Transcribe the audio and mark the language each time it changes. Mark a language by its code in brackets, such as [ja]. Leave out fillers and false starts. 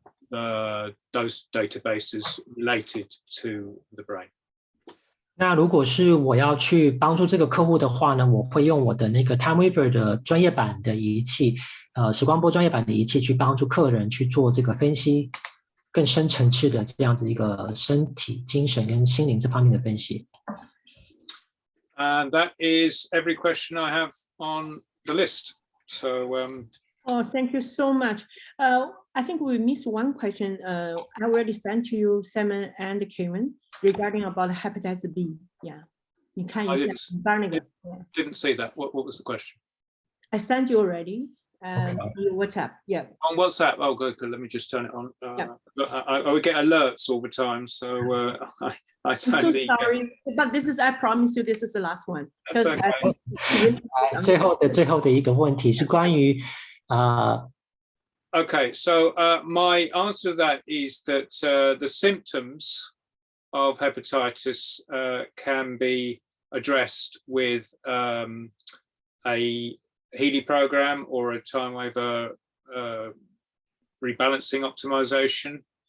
[en] those databases related to the brain. [zh] 那如果是我要去帮助这个客户的话呢，我会用我的那个 Timewaver 的专业版的仪器，时光波专业版的仪器去帮助客人去做这个分析，更深层次的这样子一个身体、精神跟心灵这方面的分析。 [en] And that is every question I have on the list. So, Oh, thank you so much. I think we missed one question. I already sent to you, Simon and Kevin, regarding about hepatitis B. [zh] Yeah. 你看一下，你把那个 [en] didn't see that. What was the question? I sent you already. Your WhatsApp. Yeah. On WhatsApp. Oh, good. Let me just turn it on. I would get alerts all the time, so I I'm so sorry, but I promise you, this is the last one. That's okay. [zh] 最后的一个问题是关于 [en] Okay, so my answer to that is that the symptoms of hepatitis can be addressed with a healy program or a Timewaver rebalancing optimization.